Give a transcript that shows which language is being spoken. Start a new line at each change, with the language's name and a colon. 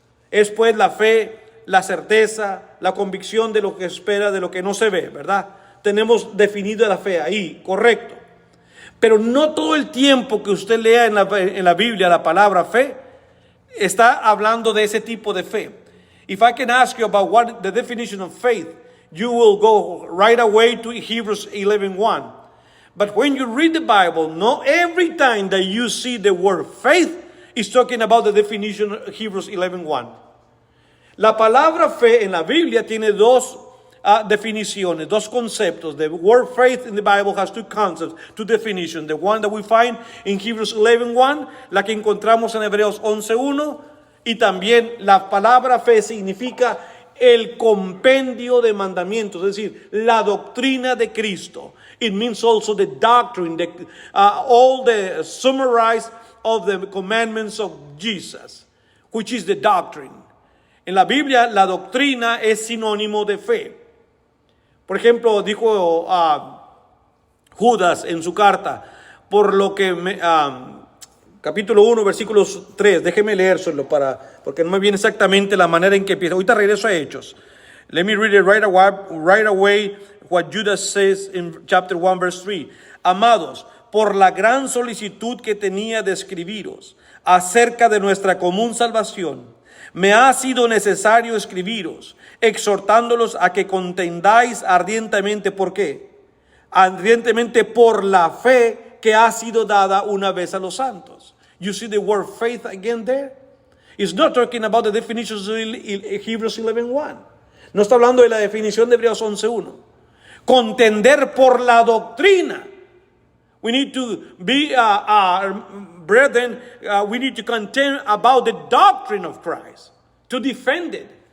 Spanish: Es pues la fe, la certeza, la convicción de lo que espera, de lo que no se ve, ¿verdad? Tenemos definido la fe ahí, correcto. Pero no todo el tiempo que usted lea en la Biblia la palabra fe, está hablando de ese tipo de fe.
English: If I can ask you about what the definition of faith, you will go right away to Hebrews 11:1. But when you read the Bible, not every time that you see the word faith is talking about the definition of Hebrews 11:1.
Spanish: La palabra fe en la Biblia tiene dos definiciones, dos conceptos.
English: The word faith in the Bible has two concepts, two definitions. The one that we find in Hebrews 11:1,
Spanish: la que encontramos en Hebreos 11:1, y también la palabra fe significa el compendio de mandamientos, es decir, la doctrina de Cristo.
English: It means also the doctrine, all the summarized of the commandments of Jesus, which is the doctrine.
Spanish: En la Biblia, la doctrina es sinónimo de fe. Por ejemplo, dijo Judas en su carta, por lo que capítulo 1, versículos 3, déjeme leérselo porque no me viene exactamente la manera en que empieza. Ahorita regreso a Hechos.
English: Let me read it right away what Judas says in chapter 1, verse 3.
Spanish: Amados, por la gran solicitud que tenía de escribiros acerca de nuestra común salvación, me ha sido necesario escribiros, exhortándolos a que contendáis ardientemente. ¿Por qué? Ardientemente por la fe que ha sido dada una vez a los santos.
English: You see the word faith again there? It's not talking about the definitions of Hebrews 11:1.
Spanish: No está hablando de la definición de Hebreos 11:1. Contender por la doctrina.
English: We need to be, brethren, we need to contend about the doctrine of Christ, to defend it.